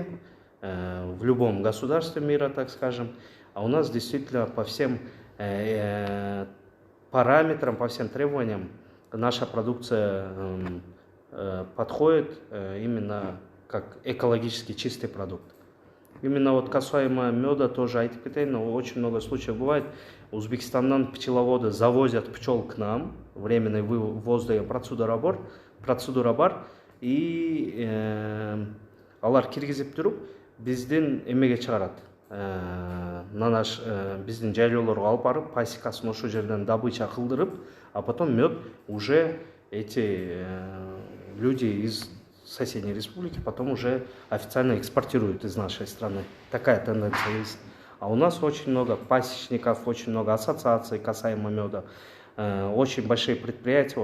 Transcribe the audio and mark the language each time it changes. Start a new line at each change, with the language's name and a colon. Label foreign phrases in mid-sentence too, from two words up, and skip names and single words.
Russian: В любом государстве мира, так скажем. А у нас действительно по всем параметрам, по всем требованиям наша продукция подходит именно как экологически чистый продукт. Именно вот касаемо меда тоже
Kyrgyz: айтып кетейин,
Russian: но очень много случаев бывает. Узбекистаннан пчеловоды завозят пчел к нам, временный ввоз деген процедура бар, и
Kyrgyz: алар киргизип туруп биздин эмеге чыгарат.
Russian: На наш
Kyrgyz: биздин жайлоолорго алып барып, пасекасын ошол жерден добыча кылдырып,
Russian: а потом мед уже эти люди из соседней республики потом уже официально экспортируют из нашей страны. Такая тенденция есть. А у нас очень много пасечников, очень много ассоциаций касаемо меда, очень большие предприятия.